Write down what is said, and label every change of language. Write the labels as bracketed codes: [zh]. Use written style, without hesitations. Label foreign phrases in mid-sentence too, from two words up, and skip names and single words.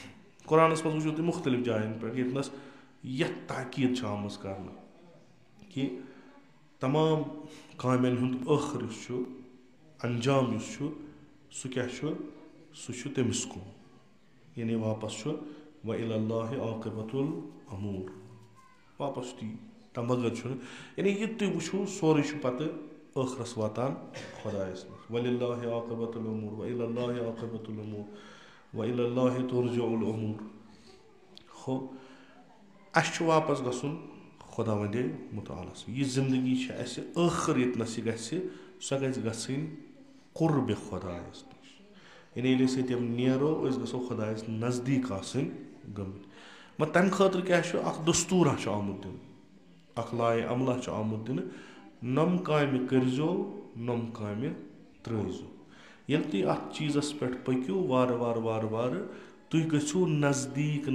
[ks] قۄرانس منٛز وٕچھِو تُہۍ مُختٔلِف جاین پٮ۪ٹھ ییٚتنس یتھ تاکیٖد چھِ آمٕژ کرنہٕ کہِ تمام کامٮ۪ن ہُنٛد ٲخر یُس چھُ انجام یُس چھُ سُہ کیٛاہ چھُ سُہ چھُ تٔمِس کُن یعنی واپس چھُ [ar] وَإِلَى اللَّهِ عَاقِبَةُ الْأُمُورِ [ks] واپس تی تَمہِ بغٲر چھُنہٕ یعنی یہِ تُہۍ وٕچھو سورُے چھُ پَتہٕ ٲخرَس واتان خۄدایَس نِش [ar] وَلِللَّهِ عَاقِبَةُ الْأُمُورِ وَإِلَى اللَّهِ عَاقِبَةُ الْأُمُورِ وَإِلَى اللَّهِ تُرْجَعُ الْأُمُورِ [ks] ہو اَسہِ چھُ واپس گژھُن خۄداوندِ مُتعالَس یہِ زندگی چھِ اَسہِ ٲخٕر ییٚتنَس یہِ گژھِ سۄ گژھِ گژھٕنۍ قُربِ خۄدایَس نِش یعنی ییٚلہِ أسۍ ییٚتٮ۪ن نیرو أسۍ گژھو خۄدایَس نزدیٖک آسٕنۍ گٔمٕتۍ مگر تَمہِ خٲطرٕ کیٛاہ چھُ اَکھ دستوٗرا چھُ آمُت دِنہٕ اَکھ لایہِ عملہ چھُ آمُت دِنہٕ نۄم کامہِ کٔرۍزیو نۄم کامہِ ترٛٲیزیو ییٚلہِ تُہۍ اَتھ چیٖزَس پٮ۪ٹھ پٔکِو وارٕ وارٕ وارٕ وارٕ تُہۍ گٔژھِو نزدیٖک